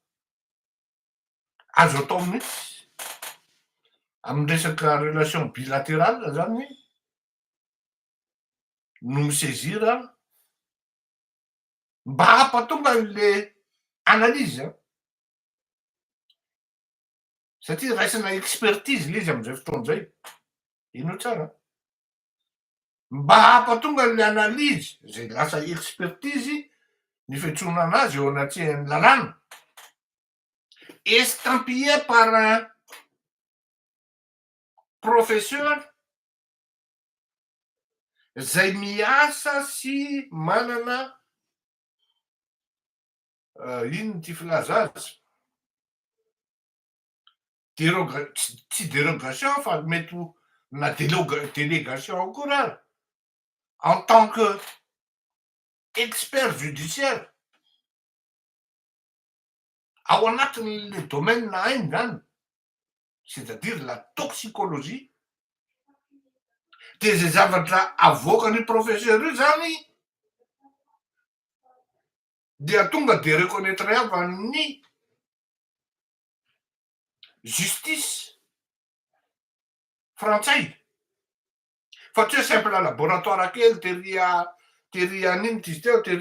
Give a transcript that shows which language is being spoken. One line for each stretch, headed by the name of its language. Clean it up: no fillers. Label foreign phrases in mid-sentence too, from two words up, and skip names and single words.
Malagasy: azo atao mihitsy amy resaka
French: relation bilatérale
Malagasy: zany no misaisira mba hampatonga an'le analyse, satria raisina expertise le izy am'izay fotoan'izay, ino tsara, mba hampatonga an'le analyse zay lasa expertise ny fiantsoana anazy eo anatin'ny lalàna,
French: estampillé par un professeur
Malagasy: zay miasa sy manana ino ty filaza azy, tsy dérogation fa mety ho na délégation koa raha
French: en tant que expert judiciaire
Malagasy: ao anatin'le domaine hainy zany,
French: c'est-à-dire la toxicologie,
Malagasy: de zay zavatra avoakany professeur io zany dia tonga de reconnaître avan'ny justice frantsay fa tsy hoe
French: simple laboratoire
Malagasy: kely tery an'ino ty izy teo, tery